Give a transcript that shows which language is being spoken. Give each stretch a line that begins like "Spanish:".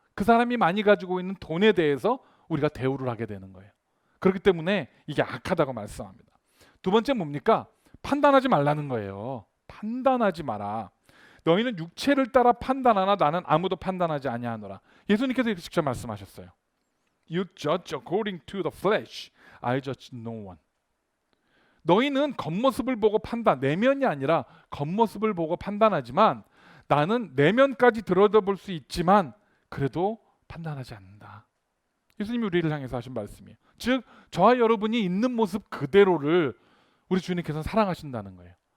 Korean: 그 사람이 많이 가지고 있는 돈에 대해서 우리가 대우를 하게 되는 거예요. 그렇기 때문에 이게 악하다고 말씀합니다. 두 번째 뭡니까? 판단하지 말라는 거예요. 판단하지 마라. 너희는 육체를 따라 판단하나 나는 아무도 판단하지 아니하노라. 예수님께서 직접 말씀하셨어요.
English: You judge according to the flesh. I judge no one.
Korean: 너희는 겉모습을 보고 판단, 내면이 아니라 겉모습을 보고 판단하지만 나는 내면까지 들여다볼 수 있지만 그래도 판단하지 않는다. 예수님이 우리를 향해서 하신 말씀이에요. 즉 저와 여러분이 있는 모습 그대로를 우리 주님께서는 사랑하신다는 거예요.